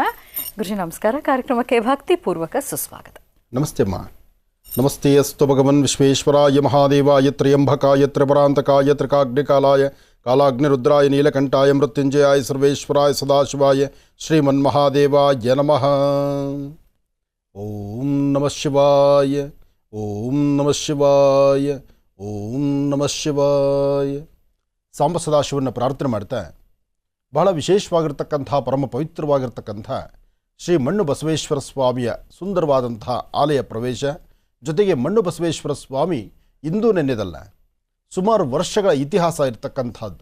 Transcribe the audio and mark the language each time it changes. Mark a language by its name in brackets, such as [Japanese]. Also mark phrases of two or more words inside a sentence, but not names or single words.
[Kannada] ಗುರುಜಿ ನಮಸ್ಕಾರ. ಕಾರ್ಯಕ್ರಮಕ್ಕೆ ಭಕ್ತಿಪೂರ್ವಕ ಸುಸ್ವಾಗತ. ನಮಸ್ತೆ ಅಮ್ಮ. [Sanskrit] ನಮಸ್ತೆ ಅಸ್ತು ಭಗವನ್ ವಿಶ್ವೇಶ್ವರಾಯ ಮಹಾದೇವಾಯ ತ್ರ್ಯಂಬಕಾಯ ತ್ರಿಪರಾಂತಕಾಯ ತ್ರಿಕಾಗ್ನಿಕಾಲಾಯ ಕಾಲಾಗ್ನಿರುದ್ರಾಯ ನೀಲಕಂಠಾಯ ಮೃತ್ಯುಂಜಯಾಯ ಸರ್ವೇಶ್ವರಾಯ ಸದಾಶಿವಾಯ ಶ್ರೀಮನ್ಮಹಾದೇವಾಯ ನಮಃ. ಓಂ ನಮಃ ಶಿವಾಯ, ಓಂ ನಮಃ ಶಿವಾಯ, ಓಂ ನಮಃ ಶಿವಾಯ. [Kannada] ಸಾಂಬ ಸದಾಶಿವನ ಪ್ರಾರ್ಥನೆ ಮಾಡ್ತಾ ಬಹಳ ವಿಶೇಷವಾಗಿರ್ತಕ್ಕಂಥ ಪರಮ ಪವಿತ್ರವಾಗಿರ್ತಕ್ಕಂಥ ಶ್ರೀ ಮಣ್ಣು ಬಸವೇಶ್ವರ ಸ್ವಾಮಿಯ ಸುಂದರವಾದಂಥ ಆಲಯ ಪ್ರವೇಶ, ಜೊತೆಗೆ ಮಣ್ಣು ಬಸವೇಶ್ವರ ಸ್ವಾಮಿ ಇಂದೂ ನೆನ್ನೆದಲ್ಲ, ಸುಮಾರು ವರ್ಷಗಳ ಇತಿಹಾಸ ಇರತಕ್ಕಂಥದ್ದು.